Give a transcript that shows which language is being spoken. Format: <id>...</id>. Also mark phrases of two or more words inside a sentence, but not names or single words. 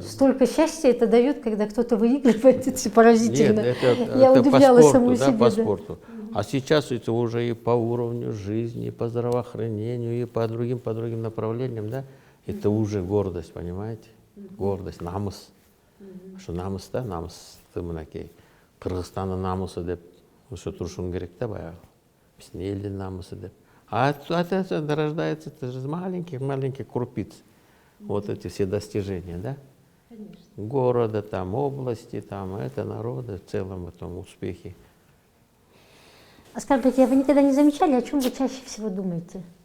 <ru>столько счастья это дает, когда кто-то выигрывает, это поразительно. Нет, Я это удивлялась по спорту, самой да, себе. по Да. спорту. А сейчас это уже и по уровню жизни, и по здравоохранению, и по другим направлениям, да. Это уже гордость, понимаете? Гордость, намыс.</ru> <ky>Что намыс, да, намыс, тымынакей. Кыргызстанның намысы деп, ошо турушун керек да, баягы. Биздин элдин намысы деп.</ky> <ru>А это рождается, это же маленьких крупиц. Вот эти все достижения, да? Конечно. Города, там, области, там, это народа, в целом в этом успехе. А скажите, вы никогда не замечали, о чем вы чаще всего думаете?</ru>